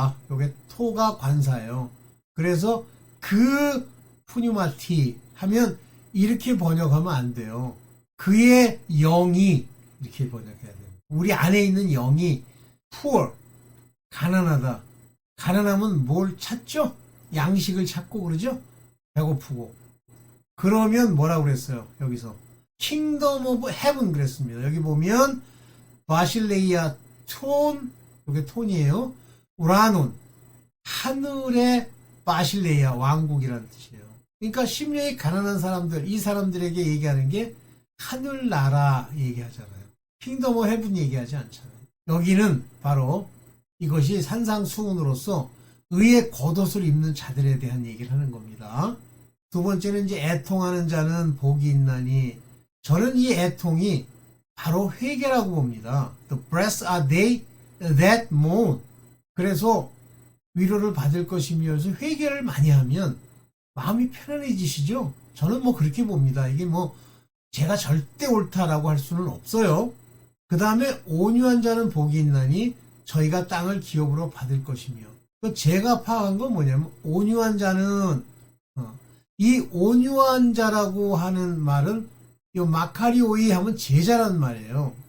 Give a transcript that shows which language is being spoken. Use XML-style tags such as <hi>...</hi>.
<ko>요게 토가 관사예요. 그래서 그 pneumati 하면 이렇게 번역하면 안 돼요. 그의 영이 이렇게 번역해야 돼요. 우리 안에 있는 영이 poor, 가난하다. 가난하면 뭘 찾죠? 양식을 찾고 그러죠? 배고프고. 그러면 뭐라고 그랬어요? 여기서</ko> <en>Kingdom of Heaven</en> <ko>그랬습니다. 여기 보면 바실레이아 톤, 이게 톤이에요. 우라논, 하늘의 바실레이아 왕국이라는 뜻이에요. 그러니까 심령이 가난한 사람들, 이 사람들에게 얘기하는 게 하늘나라 얘기하잖아요. 킹덤 오브 헤븐 얘기하지 않잖아요. 여기는 바로 이것이 산상수훈으로서 의의 겉옷을 입는 자들에 대한 얘기를 하는 겁니다. 두 번째는 이제 애통하는 자는 복이 있나니 저는 이 애통이 바로 회개라고 봅니다.</ko> <en>The blessed are they that mourn.</en> <ko>그래서 위로를 받을 것이며 회개를 많이 하면 마음이 편안해지시죠? 저는 뭐 그렇게 봅니다. 이게 뭐 제가 절대 옳다라고 할 수는 없어요. 그 다음에 온유한 자는 복이 있나니 저희가 땅을 기업으로 받을 것이며 제가 파악한 건 뭐냐면 온유한 자는 이 온유한 자라고 하는 말은 요 마카리오이 하면 제자라는 말이에요.</ko>